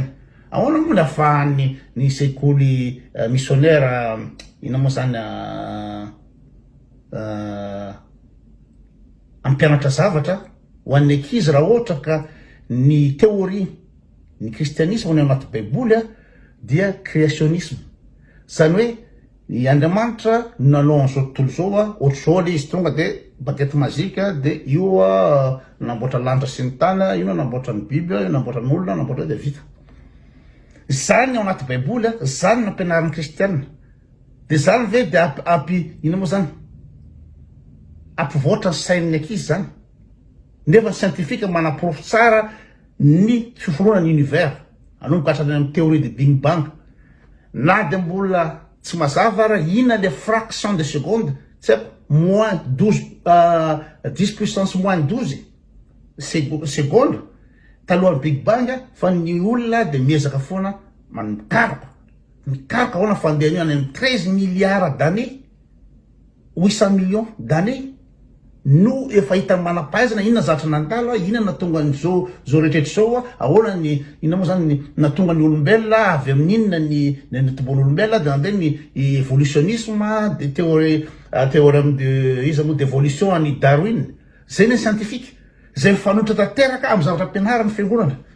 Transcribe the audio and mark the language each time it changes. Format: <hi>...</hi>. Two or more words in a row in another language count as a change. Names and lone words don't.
<mg>Ahoana moa ahafahany ny sekoly missionnaire ina moa zany ampianatra zavatra ho an'ny ankizy raha ohatra ka ny théorie ny kristianisme ny anaty baiboly dia créationnisme. Zany hoe i Andriamanitra nanao an'izao tontolo zao ohatr'izao le izy tonga de</mg> <fr>baguette magique</fr> <mg>de io namboatra lanitra sy ny tany, io namboatra ny Bible, io namboatra ny olona, namboatra de vita. Zany ao anaty baiboly, zany nampianaran'ny kristianina. De zany ve de ino moa zany ampivoatra ny sain'ny ankizy zany. Nefa scientifique manaprofo tsara ny fiforoanan'ny univers. Anomboka hatrany amin'ny</mg> <fr>théorie de Big Bang.</fr> <mg>Na de mbola tsy mazava raha inona le</mg> <fr>fraction de seconde,</fr> <mg>tsy haiko</mg> <fr>moins 10 puissance moins 12 seconde</fr> <mg>talohan'ny Big Bang fa ny olona de miezaka foana mikaroka hoana fandehanio any amin'ny</mg> <fr>13 milliards d'années, 800 millions d'années.</fr> <mg>no efa hita manam-pahaizana inona zatra nantalo inona natonga n'izao rehetraretra zao ahoana ny inona moa zany natonga ny olombelona avy amin'inona ny tombon'olombelona de nandeha ny</mg> <fr>évolutionnisme de théorème de</fr> <mg>iza moa d'évolution any Darwin zay ny scientifique zay mifanohitra tanteraka amin'ny zavatra ampianarana fiangonana</mg>